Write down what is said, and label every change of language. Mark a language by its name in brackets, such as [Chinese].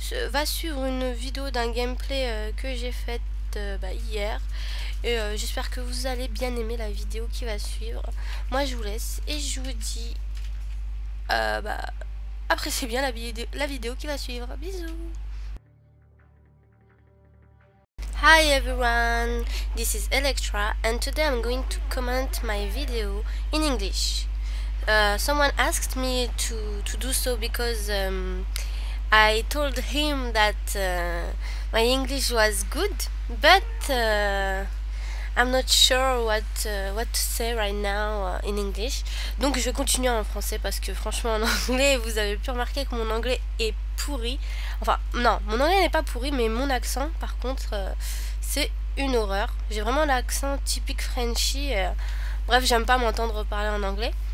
[French] Va suivre une vidéo d'un gameplay que j'ai faite hier. Et j'espère que vous allez bien aimer la vidéo qui va suivre. Moi je vous laisse et je vous dis appréciez bien la vidéo qui va suivre. Bisous. [English] Hi everyone, this is Electra and today I'm going to comment my video in English. Someone asked me to do so because I told him that my English was good, but I'm not sure what to say right now in English. [French] Donc je vais continuer en français parce que franchement en anglais, vous avez pu remarquer que mon anglais est pourri. Enfin non, mon anglais n'est pas pourri, mais mon accent par contre c'est une horreur. J'ai vraiment l'accent typique Frenchy. Bref, j'aime pas m'entendre parler en anglais.